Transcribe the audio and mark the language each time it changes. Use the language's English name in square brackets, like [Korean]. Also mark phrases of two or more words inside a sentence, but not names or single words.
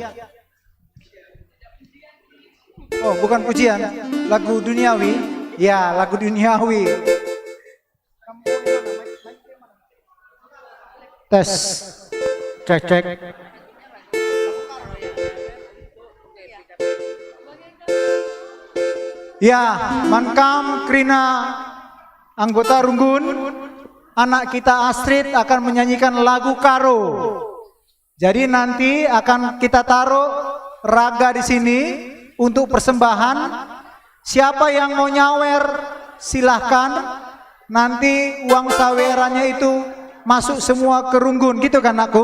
[Indonesian] Oh, bukan pujian, lagu duniawi. Ya, lagu duniawi. Tes. Cek, cek. Ya, [Batak Karo] mankam Krina anggota Runggun, [Indonesian] anak kita Astrid akan menyanyikan lagu Karo. Jadi nanti akan kita taruh raga di sini untuk persembahan. Siapa yang mau nyawer silahkan. Nanti uang sawerannya itu masuk semua ke Runggun, gitu kan aku?